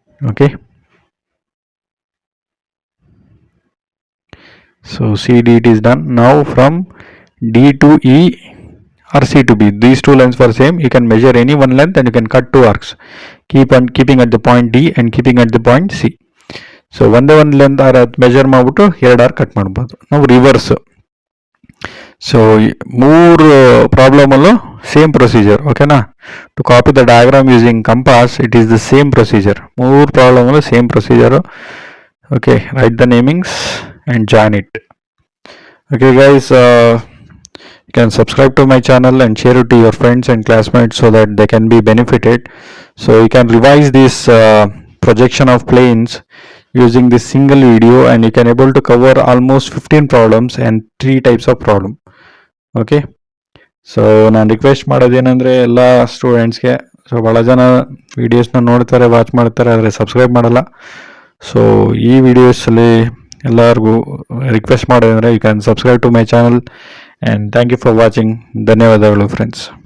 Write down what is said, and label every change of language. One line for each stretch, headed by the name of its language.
English: Okay, so CD it is done. Now from D to E or C to B, these 2 lines were same. You can measure any one length and you can cut 2 arcs. Keeping at the point D and keeping at the point C.
Kannada: So ಒಂದೇ ಒಂದು length measure ಮಾಡಿಬಿಟ್ಟು 2 arc cut ಮಾಡ್ಬೋದು. ನಾವು reverse. So 3 ಪ್ರಾಬ್ಲಮಲ್ಲೂ
English: Same procedure ಓಕೆನಾ. To copy the diagram using compass it is the same procedure. 3 ಪ್ರಾಬ್ಲಮ್ಗಳು same procedure. Okay, write the namings and join it. Okay guys, you can subscribe to my channel and share it to your friends and classmates so that they can be benefited. So you can revise this projection of planes using this single video, and you can able to cover almost 15 problems and 3 types of problem.
Kannada: Okay, so ನಾನು request ಮಾಡೋದೇನೆಂದರೆ ಎಲ್ಲ ಸ್ಟೂಡೆಂಟ್ಸ್ಗೆ, so ಭಾಳ ಜನ ವೀಡಿಯೋಸ್ನ ನೋಡ್ತಾರೆ, watch ಮಾಡ್ತಾರೆ, ಆದರೆ subscribe ಮಾಡಲ್ಲ. ಸೊ ಈ ವಿಡಿಯೋಸಲ್ಲಿ ಎಲ್ಲರಿಗೂ ರಿಕ್ವೆಸ್ಟ್ ಮಾಡೋದಂದರೆ
English: You can subscribe to my channel and thank you for watching.
Kannada: ಧನ್ಯವಾದಗಳು ಫ್ರೆಂಡ್ಸ್.